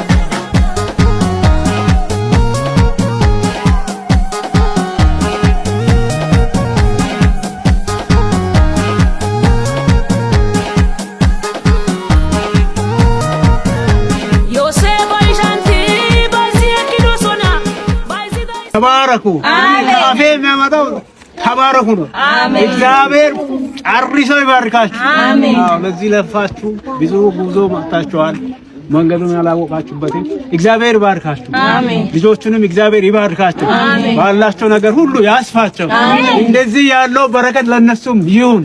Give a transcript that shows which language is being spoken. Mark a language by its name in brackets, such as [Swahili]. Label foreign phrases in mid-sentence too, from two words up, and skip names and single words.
[Amharic] Yo sé voy janti, basi aquí no sona, basi da. ተባረኩ አሜን ያመጣው ተባረኩ ነው አሜን እግዚአብሔር አርሪሶ ይባርካችሁ አሜን አዎ ለዚህ ለፋችሁ ብዙ ጉዞ መጣችኋል መንገዱን ያላወቃችሁበትን እግዚአብሔር ይባርካችሁ አሜን ልጆቹንም እግዚአብሔር ይባርካችሁ ባላቸው ነገር ሁሉ ያስፋቸው እንደዚህ ያለው በረከት ለነሱም ይሁን